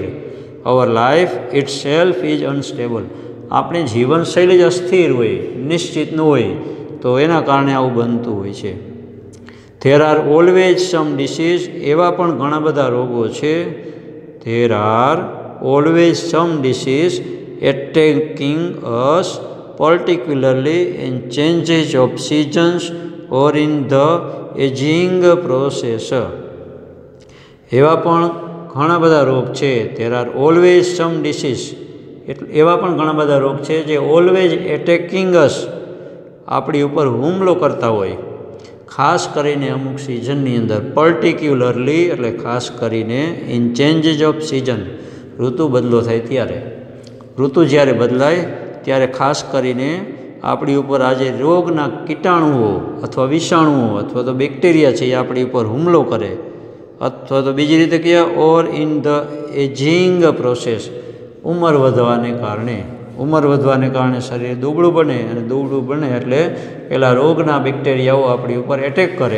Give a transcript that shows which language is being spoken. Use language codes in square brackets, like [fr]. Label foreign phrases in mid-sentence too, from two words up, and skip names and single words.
[en] our life itself is unstable, [gu] આપણી જીવનશૈલી જ અસ્થિર હોય, નિશ્ચિત ન હોય, તો એના કારણે આવું બનતું હોય છે. [en] there are always some disease, [gu] એવા પણ ઘણા બધા રોગો છે. [en] there are always some disease attacking us, particularly in changes of seasons or in the aging process. [gu] એવા પણ ઘણા બધા રોગ છે. [en] there are always some disease, [gu] એવા પણ ઘણા બધા રોગ છે જે [en] always attacking us, [gu] આપણી ઉપર હુમલો કરતા હોય, ખાસ કરીને અમુક સિઝનની અંદર. પર્ટિક્યુલરલી એટલે ખાસ કરીને, [en] in changes of season, [gu] ઋતુ બદલો થાય ત્યારે, ઋતુ જ્યારે બદલાય ત્યારે ખાસ કરીને આપણી ઉપર આજે રોગના કીટાણુઓ અથવા વિષાણુઓ અથવા તો બેક્ટેરિયા છે એ આપણી ઉપર હુમલો કરે, અથવા તો બીજી રીતે કહે [en] or in the aging process, [gu] ઉંમર વધવાને કારણે, ઉંમર વધવાને કારણે શરીર દુબળું બને અને દુબળું બને એટલે પેલા રોગના બેક્ટેરિયાઓ આપણી ઉપર એટેક કરે.